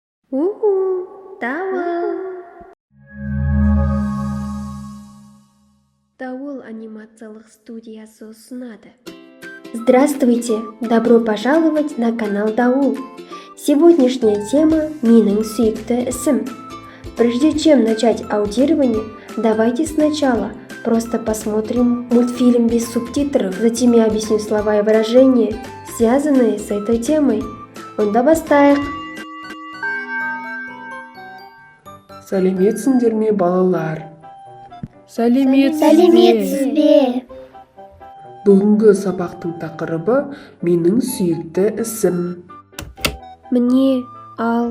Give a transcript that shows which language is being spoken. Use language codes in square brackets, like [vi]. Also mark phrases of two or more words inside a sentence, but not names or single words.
[kk] Уху, Дауыл. Дауыл анимациялық студиясы ұсынады. [ru] Здравствуйте! Добро пожаловать на канал Дауыл. Сегодняшняя тема [kk] «Менің сүйікті ісім». [ru] Прежде чем начать аудирование, давайте сначала просто посмотрим мультфильм без субтитров, затем я объясню слова и выражения, связанные с этой темой. [kk] Онда бастайық. Сәлеметсіңдер ме, балалар? Сәлеметсіз бе? Бүгінгі сабақтың тақырыбы менің сүйікті ісім. Міне, ал.